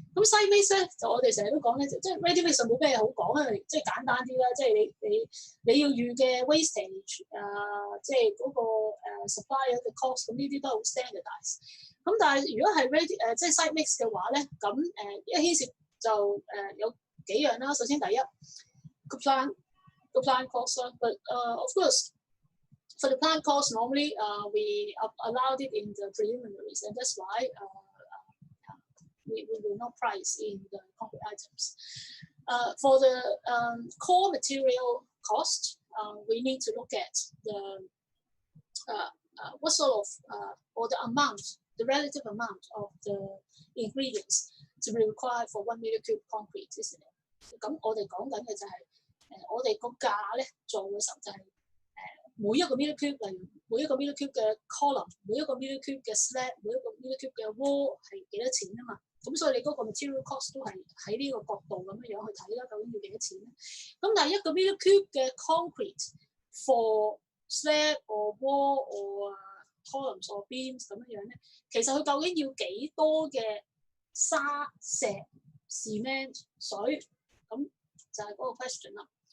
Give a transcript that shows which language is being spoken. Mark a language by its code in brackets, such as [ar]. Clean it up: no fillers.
[yue] 咁西 mix 咧就我哋成日都講咧，即係 ready mix 就冇咩好講啊，即係簡單啲啦，即係你要預嘅 wastage 即係嗰個supplier 嘅 cost， 咁呢啲都係好 standardize。咁但係如果係 ready 即係西 mix 嘅話咧，咁一牽涉就有幾樣啦。首先第一個 [en] plant cost，but of course for the plant cost normally we allowed it in the preliminaries, and that's why we will not price in the concrete items. For the core material cost, we need to look at the what sort of or the amount, the relative amount of the ingredients to be required for 1 meter cube concrete, isn't it? [yue] 咁我哋講緊嘅就係我哋個價咧做嘅時候就係每一個 meter cube， 例如每一個 meter cube 嘅 column， 每一個 meter cube 嘅 slab， 每一個 meter cube 嘅 wall 係幾多錢啊嘛。咁所以你嗰個 material cost 都係喺呢個角度咁樣去睇啦，究竟要幾多錢咧？咁但係一個 meter cube 嘅 concrete for slab or wall or columns or beams 咁樣咧，其實佢究竟要幾多嘅沙石 cement 水？咁就係嗰個 question 啦。